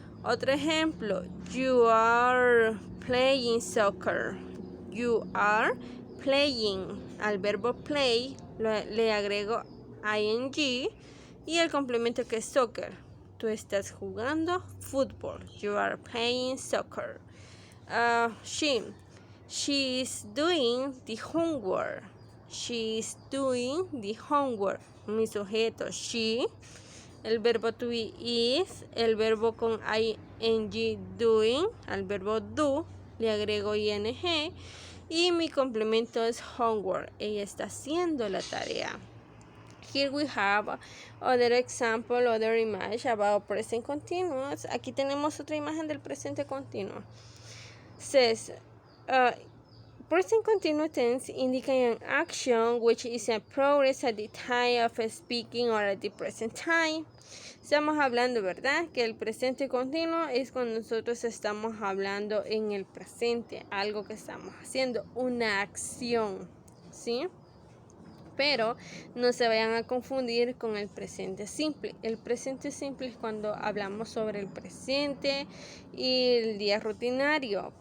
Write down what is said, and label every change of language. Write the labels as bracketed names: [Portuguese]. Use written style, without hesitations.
[Spanish] Otro ejemplo. [English] You are playing soccer. You are playing. [Spanish] Al verbo play le agrego ing y el complemento que es soccer. Tú estás jugando fútbol. [English] You are playing soccer. She is doing the homework. She is doing the homework. [Spanish] Mi sujeto, she. El verbo to be is. El verbo con ing, doing. Al verbo do le agrego ing. Y mi complemento es homework. Ella está haciendo la tarea. [English] Here we have other example, other image about present continuous. [Spanish] Aquí tenemos otra imagen del presente continuo. [English] Says, present continuous tense indicates an action which is a progress at the time of speaking or at the present time. [Spanish] Estamos hablando, ¿verdad? Que el presente continuo es cuando nosotros estamos hablando en el presente, algo que estamos haciendo, una acción, ¿sí? Pero no se vayan a confundir con el presente simple. El presente simple es cuando hablamos sobre el presente y el día rutinario.